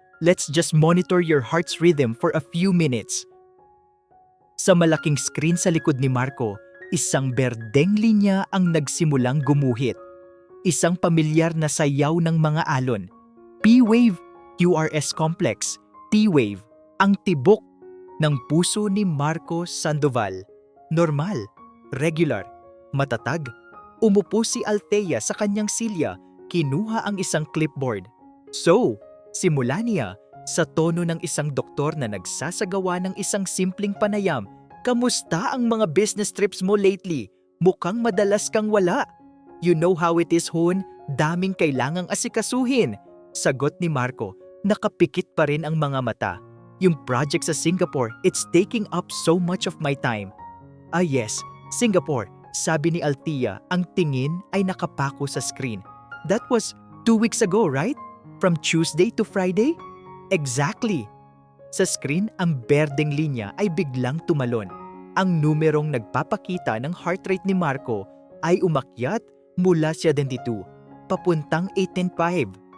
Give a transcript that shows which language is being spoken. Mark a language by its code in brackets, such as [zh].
[en] Let's just monitor your heart's rhythm for a few minutes." [tl] Sa malaking screen sa likod ni Marco, isang berdeng linya ang nagsimulang gumuhit. Isang pamilyar na sayaw ng mga alon. P-wave, QRS complex, T-wave, ang tibok ng puso ni Marco Sandoval. Normal, regular, matatag. Umupo si Althea sa kanyang silya, kinuha ang isang clipboard. "So," simula niya, sa tono ng isang doktor na nagsasagawa ng isang simpleng panayam, "Kamusta ang mga business trips mo lately? Mukhang madalas kang wala." [en] "You know how it is, Hon. [tl] Daming kailangang asikasuhin." Sagot ni Marco, nakapikit pa rin ang mga mata. "Yung project sa Singapore, [en] it's taking up so much of my time." "Ah yes, [tl] Singapore," sabi ni Althea, ang tingin ay nakapako sa screen. [en] "That was 2 weeks ago, right? From Tuesday to Friday?" "Exactly." [tl] Sa screen, ang berdeng linya ay biglang tumalon. Ang numerong nagpapakita ng heart rate ni Marco ay umakyat mula 72, papuntang 18.5.